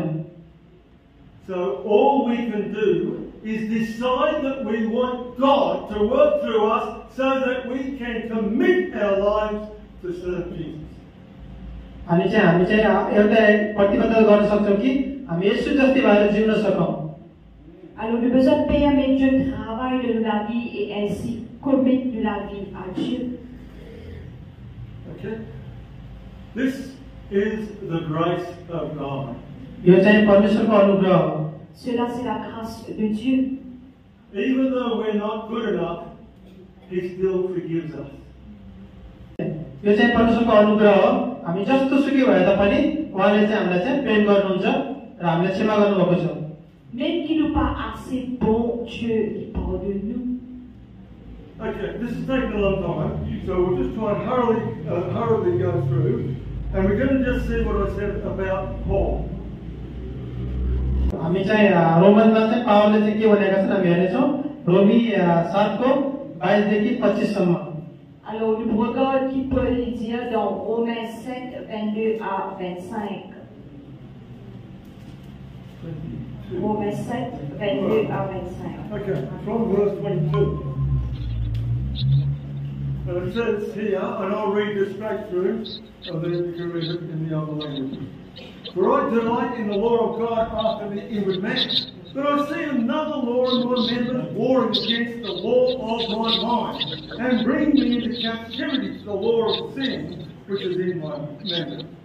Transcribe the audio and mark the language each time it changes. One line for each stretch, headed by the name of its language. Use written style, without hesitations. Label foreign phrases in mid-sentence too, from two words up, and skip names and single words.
English: So all we can do is decide that we want God to work through us so that we can commit our lives to serve Jesus.
Nepali: अनि चाहिँ हामी चाहिँ एउटा प्रतिबद्धता गर्न सक्छौँ कि हामी यसो जस्तै भएर जिउन सकौँ
French: Alors, nous avons besoin de permettre Dieu de travailler de la vie et ainsi commettre de la vie à Dieu.
English: Okay? This is the grace of God.
Nepali: यो चाहिँ परमेश्वरको अनुग्रह हो
French: Cela, c'est la grâce de Dieu.
English: Even though we're not good enough, He still forgives us.
Nepali: यो चाहिँ परमेश्वरको अनुग्रह हो। हामी जस्तो सुकै भए तापनि उहाँले चाहिँ हामीलाई चाहिँ प्रेम गर्नुहुन्छ र हामीलाई क्षमा गर्नुभएको छ।
French: Même qu'il n'est pas assez bon, Dieu il pardonne nous.
English: Okay, this is taking a long time, so we'll just try and hurriedly go through, and we're going to just see what I said about Paul.
Nepali: हामी चाहिँ रोमनमा चाहिँ पावलले चाहिँ के भनेका छन् हामी हेर्नेछौँ। रोमी 7 को 22 देखि 25 सम्म।
French: Alors nous regardons qui peut le dire dans Romains 7, 22 à 25. Romains 7, 22 à 25.
English: Okay, from verse 22. It says here, and I'll read this straight through, and then you can read it in the other language. For I delight in the law of God after the inward man, but I see another law in my members warring against the law of my mind, and bringing me into captivity to the law of sin, which is in my members.